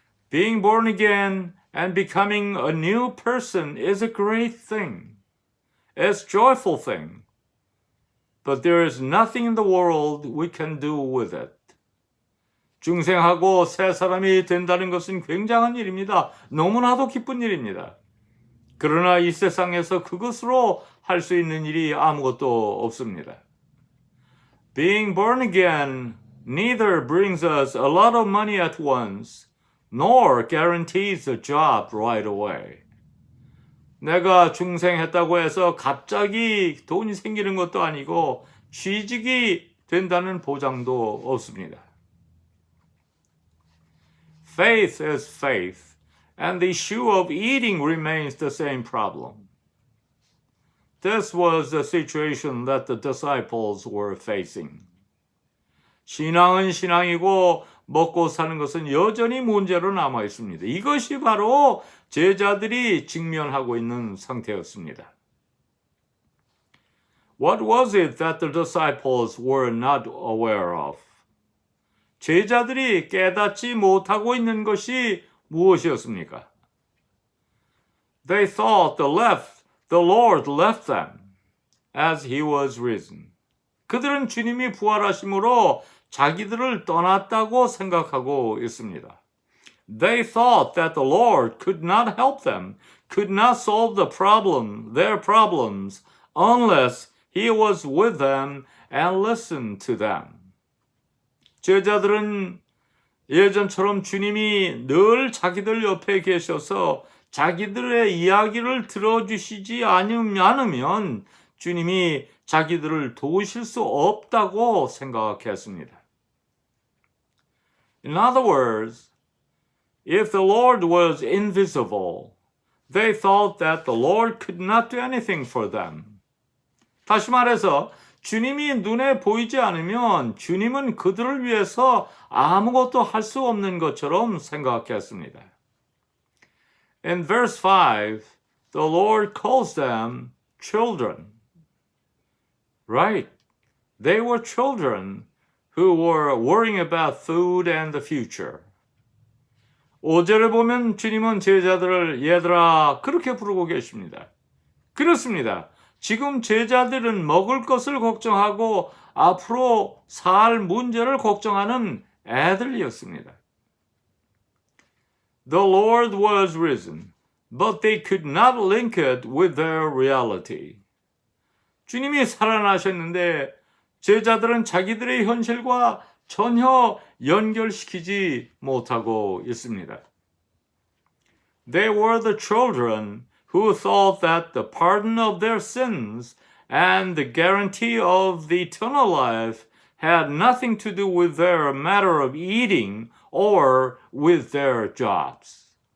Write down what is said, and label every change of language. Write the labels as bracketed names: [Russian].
[English] Being born again and becoming a new person is a great thing. It's a joyful thing. But there is nothing in the world we can do with it. [Korean] 중생하고 새 사람이 된다는 것은 굉장한 일입니다. 너무나도 기쁜 일입니다. 그러나 이 세상에서 그것으로 할 수 있는 일이 아무것도 없습니다. [English] Being born again neither brings us a lot of money at once, nor guarantees a job right away. [Korean] 내가 중생했다고 해서 갑자기 돈이 생기는 것도 아니고 취직이 된다는 보장도 없습니다. [English] Faith is faith, and the issue of eating remains the same problem. This was the situation that the disciples were facing. [Korean] 신앙은 신앙이고 먹고 사는 것은 여전히 문제로 남아 있습니다. 이것이 바로 제자들이 직면하고 있는 상태였습니다. [English] What was it that the disciples were not aware of? [Korean] 제자들이 깨닫지 못하고 있는 것이 무엇이었습니까? [English] They thought the Lord left them as he was risen. [Korean] 그들은 주님이 부활하심으로 자기들을 떠났다고 생각하고 있습니다. [English] They thought that the Lord could not help them, could not solve their problems, unless he was with them and listened to them. [Korean] 제자들은 예전처럼 주님이 늘 자기들 옆에 계셔서 자기들의 이야기를 들어주시지 않으면 주님이 자기들을 도우실 수 없다고 생각했습니다. [English] In other words, if the Lord was invisible, they thought that the Lord could not do anything for them. [Korean] 다시 말해서 주님이 눈에 보이지 않으면 주님은 그들을 위해서 아무것도 할 수 없는 것처럼 생각했습니다. [English] In verse 5, the Lord calls them children. Right, they were children who were worrying about food and the future. [Korean] 5절을 보면 주님은 제자들을 얘들아 그렇게 부르고 계십니다. 그렇습니다. 지금 제자들은 먹을 것을 걱정하고 앞으로 살 문제를 걱정하는 애들이었습니다. [English] The Lord was risen, but they could not link it with their reality. [Korean] 주님이 살아나셨는데 제자들은 자기들의 현실과 전혀 연결시키지 못하고 있습니다. [English] They were the children who thought that the pardon of their sins and the guarantee of the eternal life had nothing to do with their matter of eating or with their jobs.